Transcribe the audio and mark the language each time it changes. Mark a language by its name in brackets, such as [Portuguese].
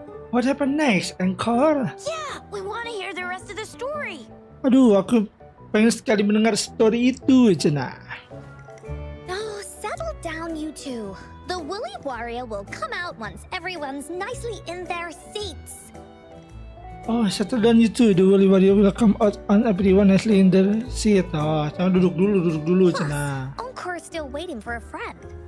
[English] What happened next, Encore? Yeah, we want to hear the rest of the story. [Indonesian] Aduh, aku pengen sekali mendengar story itu, Cina. [English] Oh, settle down, you two. The Woolly Warrior will come out once everyone's nicely in their seats. Oh, settle down itu. The Woolly Warrior will come out on everyone nicely in their seat. [Indonesian] Oh, sama duduk dulu, Cina. [English] Encore's still waiting for a friend.